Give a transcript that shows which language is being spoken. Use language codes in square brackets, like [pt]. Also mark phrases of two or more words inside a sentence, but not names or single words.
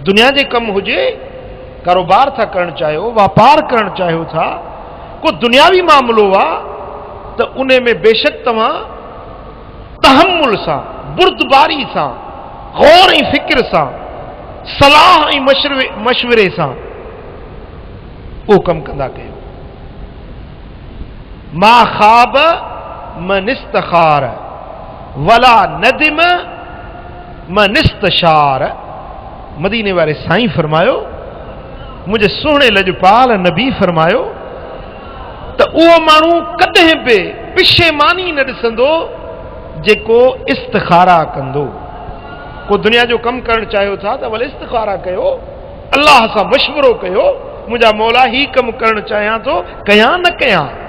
[sd] दुनिया जे कमु हुजे, कारोबार था करणु चाहियो, वापार करणु चाहियो था, को दुनियावी मामलो आहे त उन में बेशक तव्हां तहम्मुल सां, बुर्दबारी सां, गौर ऐं फिक्र सां, सलाह ऐं मशवरे सां उहो कमु कंदा कयो। [ar] ما خاب من استخار ولا ندم من استشار. [sd] मदीने वारे साईं फरमायो, मुझे सुहिणे लजपाल नबी फरमायो त उहो माण्हू कॾहिं बि पिशेमानी न ॾिसंदो जेको इस्तिखारा कंदो। को दुनिया जो कमु करणु चाहियो था त भले इस्तिखारा कयो, अल्लाह सां मशवरो कयो, मुंहिंजा मौला ही कमु करणु चाहियां थो, कयां न कयां।